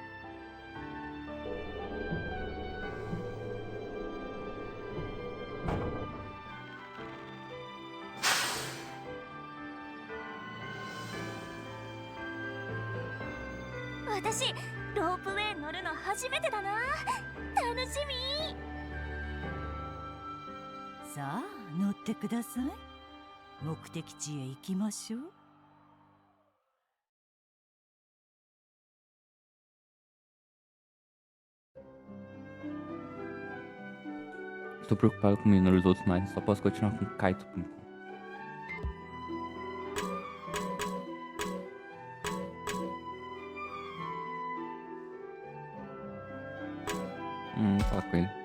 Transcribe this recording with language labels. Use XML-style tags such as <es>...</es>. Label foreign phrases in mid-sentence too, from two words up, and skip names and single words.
<ja>私ロープウェイ乗るの初めてだな。楽しみ。さあ乗ってください。目的地へ行きましょう。</ja> <pt>Estou preocupado com ignorar os outros, mas só posso continuar com Kaito por enquanto. Falar com ele.</pt>